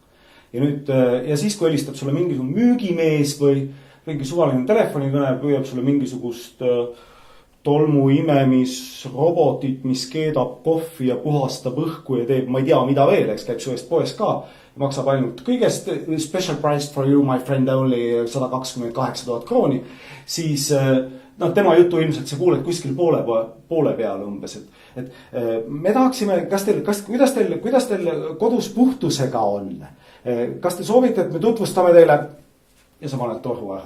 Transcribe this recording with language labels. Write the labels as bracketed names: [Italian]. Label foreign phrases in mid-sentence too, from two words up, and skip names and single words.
[Estonian] Ja nüüd, ja siis, kui helistab sulle mingisugune müügimees või mingi suvaline telefonikõne, püüab sulle mingisugust tolmuimemisrobotit, mis keedab kohvi ja puhastab õhku ja teeb, ma ei tea, mida veel, eks käib su eest poes ka. Maksab ainult kõigest [English] special price for you, my friend, only 128 000 krooni. [Estonian] Siis tema jutu ilmselt sa kuuled kuskil poole peale umbes. Et me tahaksime, kuidas teil kodus puhtusega on? Kas te soovite, et me tutvustame teile ja sa paned toru ära.